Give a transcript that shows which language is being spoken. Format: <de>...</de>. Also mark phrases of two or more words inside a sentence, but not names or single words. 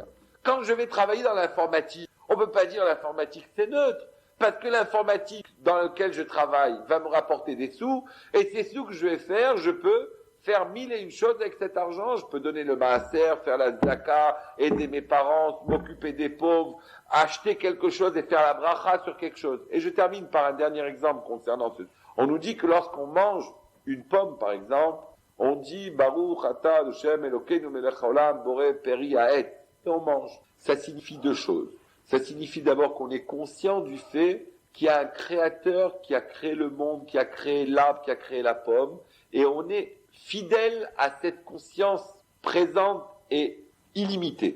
<fr>Quand je vais travailler dans l'informatique, on peut pas dire l'informatique c'est neutre, parce que l'informatique dans laquelle je travaille va me rapporter des sous, et ces sous que je vais faire, je peux faire 1001 choses avec cet argent, je peux donner le maaser, faire la zaka, aider mes parents, m'occuper des pauvres, acheter quelque chose et faire la bracha sur quelque chose. Et je termine par un dernier exemple concernant ce. On nous dit que lorsqu'on mange une pomme, par exemple, on dit</fr> <he>ברוך אתה ה׳ אלוקינו מלך העולם בורא פרי העץ,</he> <fr>et on mange. Ça signifie deux choses. Ça signifie d'abord qu'on est conscient du fait qu'il y a un créateur qui a créé le monde, qui a créé l'arbre, qui a créé la pomme, et on est fidèle à cette conscience présente et illimitée.</fr>